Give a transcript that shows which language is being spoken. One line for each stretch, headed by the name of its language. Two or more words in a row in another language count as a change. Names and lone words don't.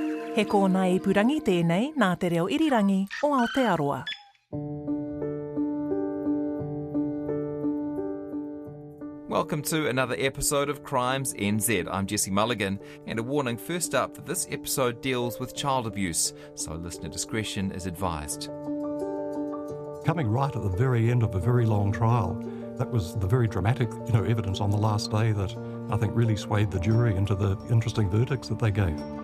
Māori: He kōna ipurangi tēnei nā te reo irirangi o Aotearoa.
English: Welcome to another episode of Crimes NZ. I'm Jesse Mulligan, and a warning first up that this episode deals with child abuse, so listener discretion is advised. Coming right at the very end of a very long trial, that was the very dramatic, evidence on the last day that I think really swayed the jury into the interesting verdicts that they gave.